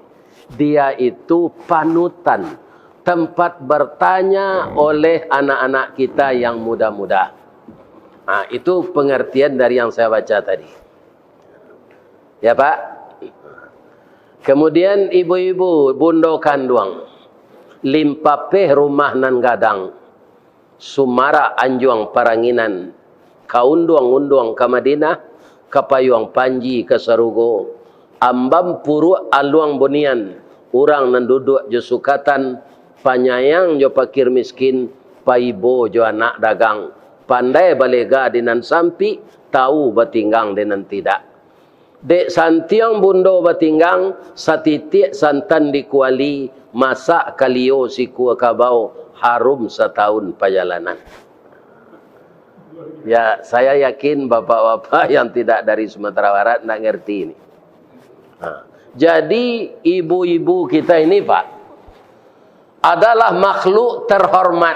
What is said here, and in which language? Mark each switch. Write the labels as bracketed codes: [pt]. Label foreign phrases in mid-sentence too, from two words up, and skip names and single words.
[id] Dia itu panutan, tempat bertanya oleh anak-anak kita yang muda-muda. Nah, itu pengertian dari yang saya baca tadi. Ya Pak? Kemudian ibu-ibu, [min] bundo kanduang, limpapeh rumah nan gadang, sumara anjuang paranginan, kaunduang-unduang ke Madinah, kapayuang panji ke Sarugo, ambam puru aluang bonian, urang nan duduk jusukatan, panyayang jo pakir miskin, paibo jo anak dagang, pandai balega dinan sampi, tahu batinggang dinan tidak. Dek santiang bundo batinggang, satitik santan dikuali, masak kalio si kuah kabau, harum setahun perjalanan. [id] Ya, saya yakin bapak-bapak yang tidak dari Sumatera Barat nak ngerti ini. Nah, jadi ibu-ibu kita ini Pak, adalah makhluk terhormat.